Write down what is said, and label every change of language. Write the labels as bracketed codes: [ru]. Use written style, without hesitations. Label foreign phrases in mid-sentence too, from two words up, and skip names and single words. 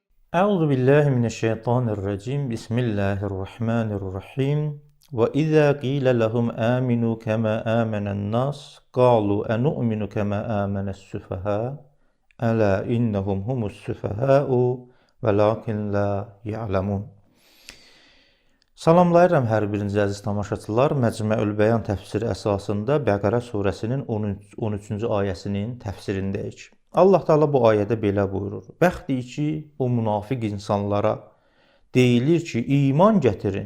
[ar] أعوذ بالله من الشيطان الرجيم. بسم الله الرحمن الرحيم. وإذا قيل لهم آمنوا كما آمن الناس قالوا أنؤمن كما آمن السفهاء ألا إنهم هم السفهاء ولكن لا يعلمون. [az] Salamlayıram hər birinizi əziz tamaşaçılar. Məcmuəül Bəyan təfsiri əsasında Bəqərə surəsinin 13-cü ayəsinin təfsirindəyik. Allah Teala bu ayədə belə buyurur. Bəxtdir ki, o münafiq insanlara deyilir ki, iman gətirin.